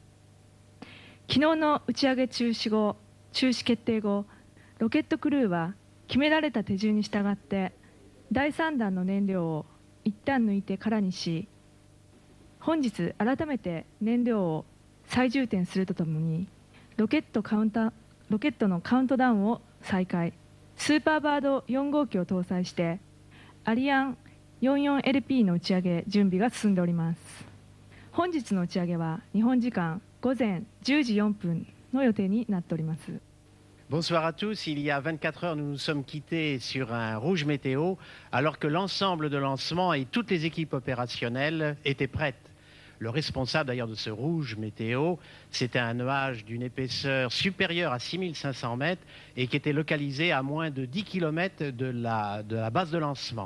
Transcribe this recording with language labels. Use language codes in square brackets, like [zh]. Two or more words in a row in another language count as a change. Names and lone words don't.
[ja] 昨日の打ち上げ中止決定後、ロケットクルーは決められた手順に従って第3弾の燃料を一旦抜いて空にし、本日改めて燃料を再充填するとともにロケットのカウントダウンを再開。スーパーバード4号機を搭載してアリアン 44LP の打ち上げ準備が進んでおります。本日の打ち上げは日本時間午前10時4分の予定になっております。 [fr] Bonsoir à tous. Il y a 24 heures, nous nous sommes quittés sur un rouge météo alors que l'ensemble de lancement et toutes les équipes opérationnelles étaient prêtes. Le responsable d'ailleurs de ce rouge météo, c'était un nuage d'une épaisseur supérieure à 6500 mètres et qui était localisé à moins de 10 km de la base de lancement.